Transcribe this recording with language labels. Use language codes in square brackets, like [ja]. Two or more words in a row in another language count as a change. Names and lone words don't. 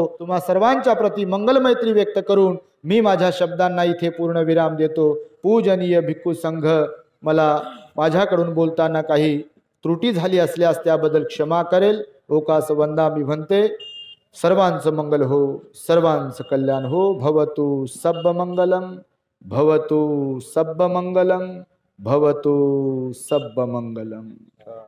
[mr] तुम्हा सर्वांच्या प्रति मंगल मैत्री व्यक्त करून मी माझ्या शब्दांना इथे पूर्ण विराम देतो. पूजनीय भिक्खू संघ, मला माझ्याकडून बोलताना काही त्रुटी झाली असल्यास त्याबद्दल क्षमा करेल. [pi] ओकास वंदामि भन्ते. [mr] सर्वांचं मंगल हो, सर्वांचं कल्याण हो. [pi] भवतु सब्ब मंगलम, भवतु सब्ब मंगलम, भवतु सब्ब मंगलम.